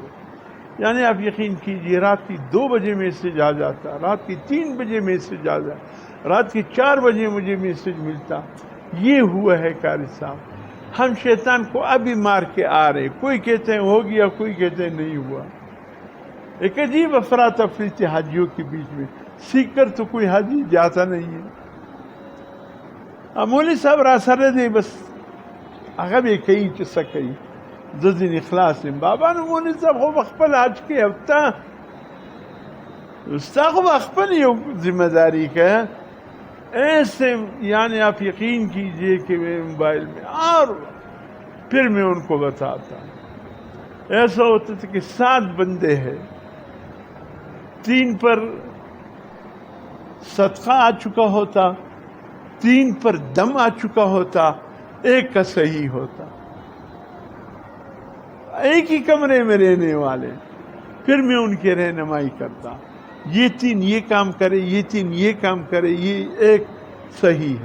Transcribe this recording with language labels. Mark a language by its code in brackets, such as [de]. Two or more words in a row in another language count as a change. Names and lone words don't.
[ur] یعنی آپ یقین کیجئے رات کی 2 بجے میسج آ جاتا، رات کی 3 بجے میسج آ جاتا، رات کی 4 بجے مجھے میسج ملتا، یہ ہوا ہے قاری صاحب۔ ہم شیطان کو ابھی مار کے آ رہے، کوئی کہتے ہیں ہو گیا، کوئی کہتے ہیں نہیں ہوا۔ ایک عجیب افراتفری تھی حاجیوں کے بیچ میں، سیکھ کر تو کوئی حاجی جاتا نہیں ہے۔ [ps] مولوی صاحب راسر دے بس هغه به کوي چې څه کوي، زه ځینې خلاص یم. بابا نو مولوي صاحب خو به خپل حج کې هفته ستا خو به خپل یو [ur] ذمہ داری کا ایسے، یعنی آپ یقین کیجئے کہ میں موبائل میں اور پھر میں ان کو بتاتا، ایسا ہوتا تھا کہ 7 بندے ہیں، 3 پر صدقہ آ چکا ہوتا، 3 پر دم آ چکا ہوتا، 1 کا صحیح ہوتا، ایک ہی کمرے میں رہنے والے، پھر میں ان کی رہنمائی کرتا، یہ 3 یہ کام کرے، یہ 3 یہ کام کرے، یہ 1 صحیح ہے۔